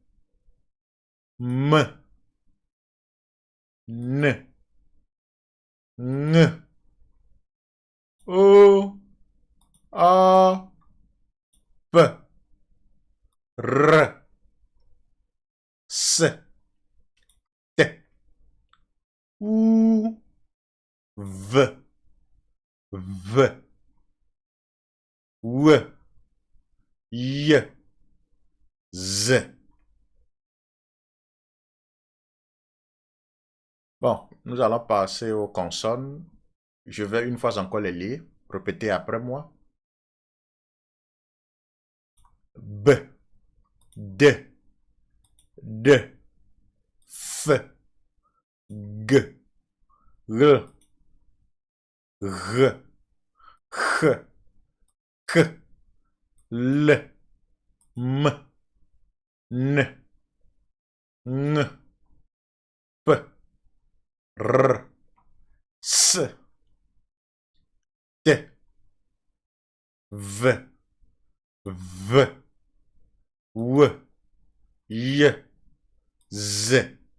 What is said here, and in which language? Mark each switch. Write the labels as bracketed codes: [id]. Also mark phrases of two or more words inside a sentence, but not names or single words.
[fr] M, N, N, O, A, P, R, S, T, U, V, V, W, Y, Z. Bon, nous allons passer aux consonnes. Je vais une fois encore les lire. Répétez après moi. B, D, D, F, G, R, R, H, K, L, M, N, N, P, R, S, T, V, V, W, Y, Z.